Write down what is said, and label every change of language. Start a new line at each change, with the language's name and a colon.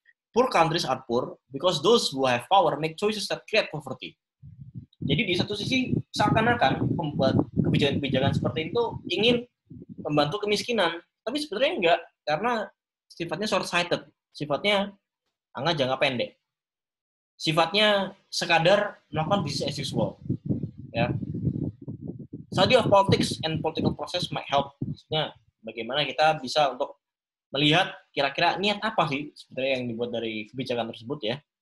English: Poor countries are poor because those who have power make choices that create poverty.
Indonesian: Jadi di satu sisi seakan-akan membuat kebijakan-kebijakan seperti itu ingin membantu kemiskinan, tapi sebenarnya enggak, karena sifatnya short-sighted, sifatnya jangka pendek, sifatnya sekadar melakukan
English: business as usual.
Indonesian: Ya.
English: Study of politics and political process might help.
Indonesian: Maksudnya bagaimana kita bisa untuk melihat kira-kira niat apa sih sebenarnya yang dibuat dari kebijakan tersebut ya.